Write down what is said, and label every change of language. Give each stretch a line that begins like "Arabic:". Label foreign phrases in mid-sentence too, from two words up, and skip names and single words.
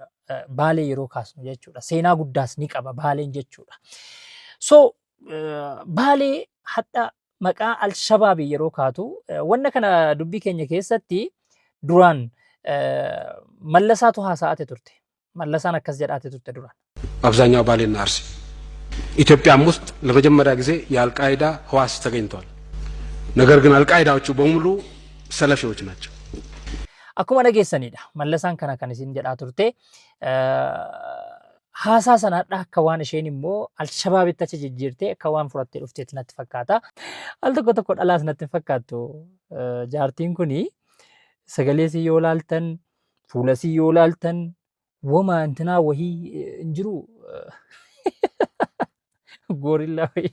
Oromo: Baalee yeroo kaasnu jechuudha. Seenaa guddaas ni qaba Baaleen jechuudha. So Baalee hadha maqaa Alshabaabii yeroo kaatu wanna kana dubbii keenya keessatti duraan Mallasaatu haasa'ate turte. Mallasaan akkas jedhaate turte duraan.
Amharic: አብዛኛው ባሌና አርሲ ኢትዮጵያም ውስጥ ለመጀመሪያ ጊዜ የአልቃይዳ ህዋስ ተገኝቷል። ነገር ግን አልቃይዳዎቹ በሙሉ ሰለፊዎች ናቸው።
Oromo: Akkuma dhageessanidha. Mallasaan kana kan isin jedhaa turte. Haasaa sanaadha akka waan isheen immoo Alshabaabitti achi jijjiirtee akka waan fudhattee dhufteetti natti fakkaata. Al tokko dhalaas natti fakkaattu jaartiin kuni sagalee si yoo laaltan fuula si yoo laaltan wama intinaa wahii hin jiru goorillaa wahii.